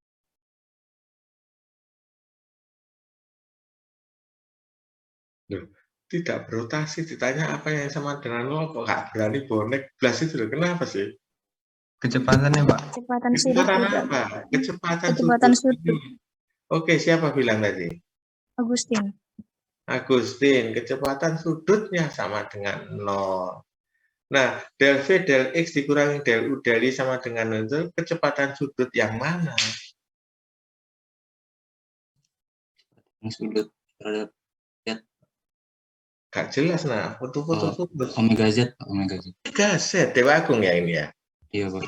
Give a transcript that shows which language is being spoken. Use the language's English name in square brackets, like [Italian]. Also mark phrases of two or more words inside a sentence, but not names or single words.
[Indonesian] Loh, tidak berotasi ditanya apa yang sama dengan 0 kok nggak berani bonek blas itu loh. Kenapa sih? Kecepatannya, Pak. Kecepatan sudut Kecepatan juga. apa? Kecepatan sudut. sudut. Oke, siapa bilang tadi? Agustin. Agustin, kecepatan sudutnya sama dengan 0. Nah, del V del X dikurangi del U del Y sama dengan 0 itu kecepatan sudut yang mana? Sudut terhadap Gak jelas, nah. Foto-foto sudut. omega Z, Pak. Omega Z. Omega Z, Dewa Agung ya ini ya? Iya, Pak.